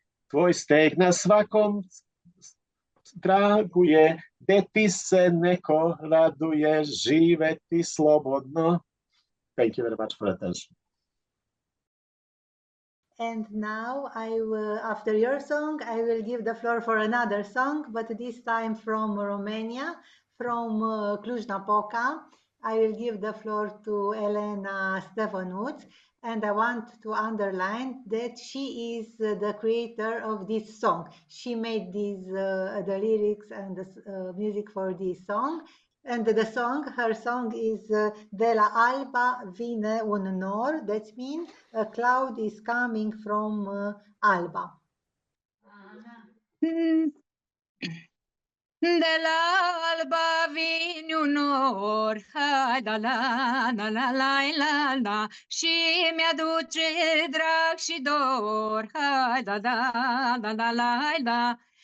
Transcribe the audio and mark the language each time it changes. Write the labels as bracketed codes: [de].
[sr] Tvoj steg na svakom draguje, gde ti se neko raduje, živeti slobodno. [en] Thank you very much for attention. And now, after your song, I will give the floor for another song, but this time from Romania, from Cluj-Napoca. I will give the floor to Elena Stefănuț, and I want to underline that she is the creator of this song. She made the lyrics and the music for this song. And her song is De la alba vine un nor, that means a cloud is coming from Alba. [ro] De la alba vine un nor, hai da la la la la la, și mi-aduce drag și dor, hai da la la la la la.